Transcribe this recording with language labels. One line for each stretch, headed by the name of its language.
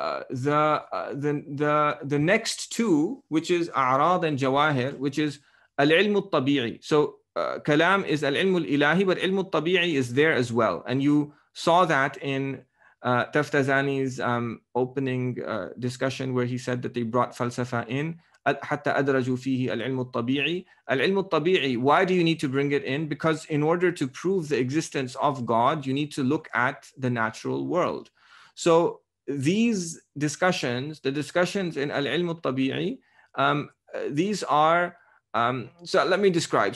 English: The next two, which is a'rad and jawahir, which is al-ilm al-tabi'i. So kalam is al-ilm al-ilahi, but ilm al-tabi'i is there as well. And you saw that in Taftazani's opening discussion, where he said that they brought falsafa in.
Arabic: حتى أدرجوا فيه العلم الطبيعي.
English: العلم الطبيعي, why do you need to bring it in? Because in order to prove the existence of God, you need to look at the natural world. So these discussions, the discussions in al-ilm al-tabi'i, these are, so let me describe.